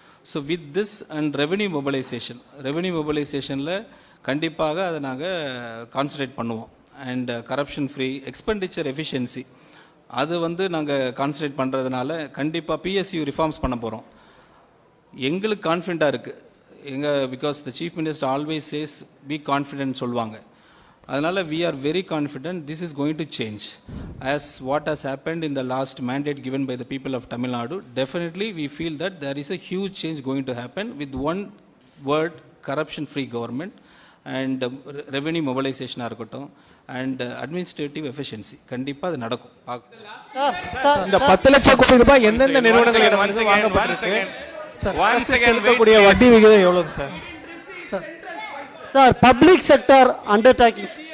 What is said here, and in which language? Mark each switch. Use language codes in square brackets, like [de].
[en] so with this [ta] and revenue மொபைலைசேஷனில் கண்டிப்பாக அதை நாங்கள் கான்சன்ட்ரேட் பண்ணுவோம். And corruption free, expenditure efficiency, அது வந்து நாங்கள் கான்சன்ட்ரேட் பண்ணுறதுனால கண்டிப்பாக பிஎஸ்யூ ரிஃபார்ம்ஸ் பண்ண போகிறோம். எங்களுக்கு கான்ஃபிடண்ட்டாக இருக்குது [en] because the chief minister always says be confident [ta] சொல்லுவாங்க. [en] அதனால் we are very confident this is going to change. As what has happened in the last mandate given by the people of Tamil Nadu, definitely we feel that there is a huge change going to happen with one word, corruption free government and revenue mobilization இருக்கட்டும் and administrative efficiency. [ta] கண்டிப்பாக அது நடக்கும். இந்த 10 லட்சம் கோடி ரூபாய் எந்தெந்த நிறுவனங்கள் வாங்கப்பட்டிருக்கு செலுத்தக்கூடிய வட்டி விகிதம் எவ்வளவு sir? [en] Sir, public sector undertakings.